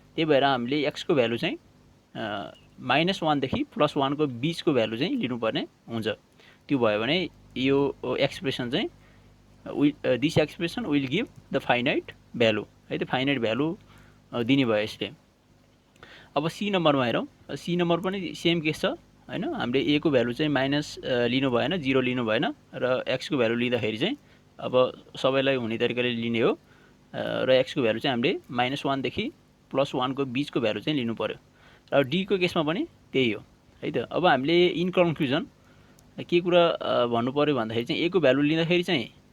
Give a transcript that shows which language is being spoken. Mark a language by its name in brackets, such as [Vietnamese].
[Nepali] त्यही भएर हामीले x को भ्यालु चाहिँ -1 देखि +1 को बीचको भ्यालु चाहिँ लिनुपर्ने हुन्छ। त्यो भयो भने यो एक्सप्रेसन चाहिँ [English] this expression will give the finite value [Nepali] है त, फाइनाइट भ्यालु दिने भयो यसले। अब सी नम्बरमा हेरौं। सी नम्बर पनि सेम केस छ हैन। हामीले a को भ्यालु चाहिँ माइनस लिनु भएन, 0 लिनु भएन र x को भ्यालु लिँदाखेरि चाहिँ अब सबैलाई हुने तरिकाले लिने हो र x को भ्यालु चाहिँ हामीले -1 देखि +1 को बीचको भ्यालु चाहिँ लिनु पर्यो र d को केसमा पनि त्यही हो है त। अब हामीले [English] in conclusion [Nepali] के कुरा भन्नु पर्यो भन्दाखेरि चाहिँ a को भ्यालु लिँदाखेरि चाहिँ